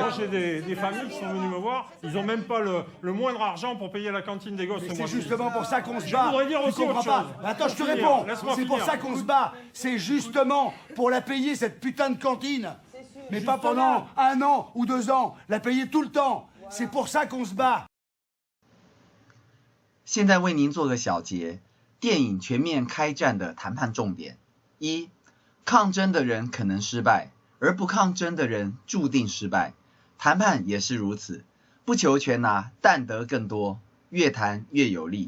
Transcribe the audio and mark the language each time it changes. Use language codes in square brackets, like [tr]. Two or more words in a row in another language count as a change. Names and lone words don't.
[fr] Moi, j'ai des familles qui sont venues me voir. Ils n'ont même pas le moindre argent pour payer la cantine des gosses. C'est justement pour ça qu'on se bat. Je voudrais dire aussi autre chose. Attends, je te réponds. C'est pour ça qu'on se bat. C'est justement pour la payer, cette putain de cantine. Mais pas pendant 1 an ou 2 ans. La payer tout le temps. C'est pour ça qu'on se bat. [zh] 现在为您做个小结，电影全面开战的谈判重点： 1. 抗争的人可能失败，而不抗争的人注定失败。谈判也是如此，不求全拿，但得更多，越谈越有利。